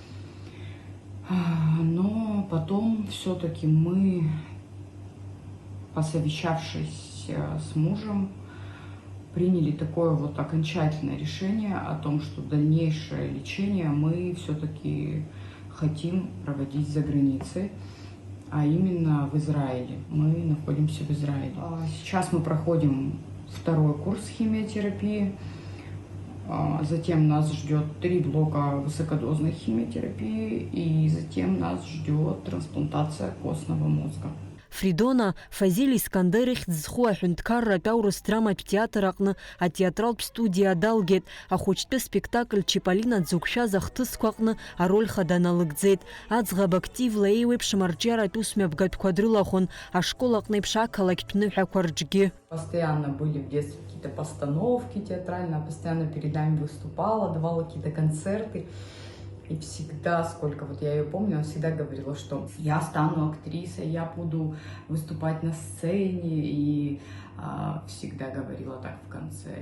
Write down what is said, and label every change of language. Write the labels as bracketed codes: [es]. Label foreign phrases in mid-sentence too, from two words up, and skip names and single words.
[ru] Но потом все-таки мы, посовещавшись с мужем, приняли такое вот окончательное решение о том, что дальнейшее лечение мы все-таки хотим проводить за границей, а именно в Израиле. Мы находимся в Израиле. Сейчас мы проходим второй курс химиотерапии. Затем нас ждет 3 блока высокодозной химиотерапии, и затем нас ждет трансплантация костного мозга. [ab] Фридона Фазиль Искандер ихьӡ-зху аҳәынҭқарратә аурыс драматә театр аҟны атеатралтә студиа далгеит. Ахәыҷтәы спектакль Чиполлино дзықәшәаз ахҭысқәа аҟны ароль хада налыгӡеит. Аӡӷаб активла еиуеиԥшым арҿиаратә усмҩаԥгатәқәа дрылахәын, ашкол аҟны еиԥш ақалақьтә ныҳәақәа рҿгьы. [ru] Постоянно были в детстве какие-то постановки театральные, постоянно перед нами выступала, давала какие-то концерты. И всегда, сколько вот я ее помню, она всегда говорила, что я стану актрисой, я буду выступать на сцене, и всегда говорила так в конце.